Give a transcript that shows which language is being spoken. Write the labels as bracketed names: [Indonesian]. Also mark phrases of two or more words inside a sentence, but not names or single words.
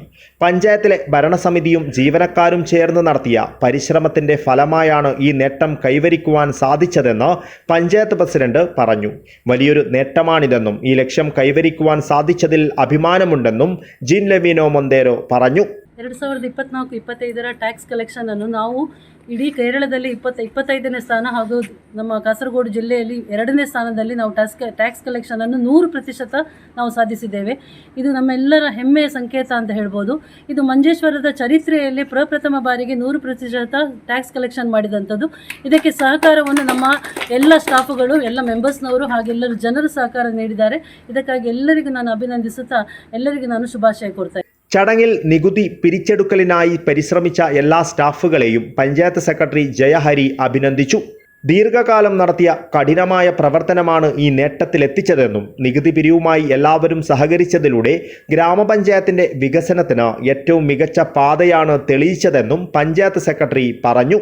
[Malayalam] പഞ്ചായത്തിലെ ഭരണസമിതിയും ജീവനക്കാരും ചേർന്ന് നടത്തിയ പരിശ്രമത്തിന്റെ ഫലമായാണ് ഈ നേട്ടം കൈവരിക്കുവാൻ സാധിച്ചതെന്ന് പഞ്ചായത്ത് പ്രസിഡന്റ് പറഞ്ഞു. വലിയൊരു നേട്ടമാണിതെന്നും ഈ ലക്ഷ്യം കൈവരിക്കുവാൻ സാധിച്ചതിൽ അഭിമാനമുണ്ടെന്നും ജീൻ ലവീന മൊന്തേരോ പറഞ്ഞു. [Kannada] 2024-25 [English] tax collection [Kannada] ಅನ್ನು ನಾವು ಇಡೀ ಕೇರಳದಲ್ಲಿ 25ನೇ ಸ್ಥಾನ ಹಾಗೂ ನಮ್ಮ ಕಾಸರಗೋಡು ಜಿಲ್ಲೆಯಲ್ಲಿ 2ನೇ ಸ್ಥಾನದಲ್ಲಿ ನಾವು [English] tax collection [Kannada] ಅನ್ನು 100% ನಾವು ಸಾಧಿಸಿದ್ದೇವೆ. ಇದು ನಮ್ಮೆಲ್ಲರ ಹೆಮ್ಮೆಯ ಸಂಕೇತ ಅಂತ ಹೇಳ್ಬೋದು. ಇದು ಮಂಜೇಶ್ವರದ ಚರಿತ್ರೆಯಲ್ಲಿ ಪ್ರಪ್ರಥಮ ಬಾರಿಗೆ 100% [English] tax collection [Kannada] ಮಾಡಿದಂಥದ್ದು. ಇದಕ್ಕೆ ಸಹಕಾರವನ್ನು ನಮ್ಮ ಎಲ್ಲ ಸ್ಟಾಫುಗಳು, ಎಲ್ಲ ಮೆಂಬರ್ಸ್ನವರು ಹಾಗೂ ಎಲ್ಲರೂ ಜನರು ಸಹಕಾರ ನೀಡಿದ್ದಾರೆ. ಇದಕ್ಕಾಗಿ ಎಲ್ಲರಿಗೂ ನಾನು ಅಭಿನಂದಿಸುತ್ತಾ ಎಲ್ಲರಿಗೂ ನಾನು ಶುಭಾಶಯ ಕೋರ್ತಾ. [Malayalam] ചടങ്ങിൽ നികുതി പിരിച്ചെടുക്കലിനായി പരിശ്രമിച്ച എല്ലാ സ്റ്റാഫുകളെയും പഞ്ചായത്ത് സെക്രട്ടറി ജയഹരി അഭിനന്ദിച്ചു. ദീർഘകാലം നടത്തിയ കഠിനമായ പ്രവർത്തനമാണ് ഈ നേട്ടത്തിലെത്തിച്ചതെന്നും നികുതി പിരിവുമായി എല്ലാവരും സഹകരിച്ചതിലൂടെ ഗ്രാമപഞ്ചായത്തിന്റെ വികസനത്തിന് ഏറ്റവും മികച്ച പാതയാണ് തെളിയിച്ചതെന്നും പഞ്ചായത്ത് സെക്രട്ടറി പറഞ്ഞു.